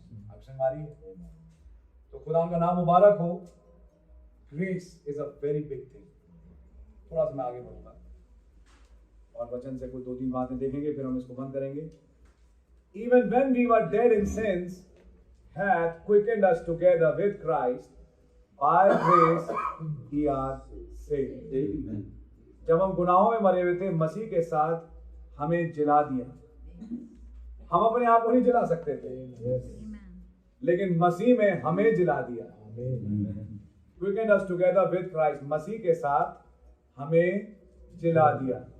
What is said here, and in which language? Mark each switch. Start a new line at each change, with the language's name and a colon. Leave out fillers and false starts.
Hindi: आप हमारी है तो खुदा उनका नाम मुबारक हो।
English: Grace is a very big thing.
Hindi: थोड़ा सा मैं आगे बढ़ूंगा और वचन से कोई 2-3 बातें देखेंगे, फिर हम इसको बंद करेंगे।
English: Even when we were dead in sins, hath quickened us together with Christ, by grace ye are saved. Amen.
Hindi: जब हम गुनाहों में मरे हुए थे, मसीह के साथ हमें जिला दिया। हम अपने आप को नहीं जिला सकते थे, लेकिन मसीह में हमें जिला दिया।
English: Quickened us together with Christ,
Hindi: मसीह के साथ हमें जिला दिया।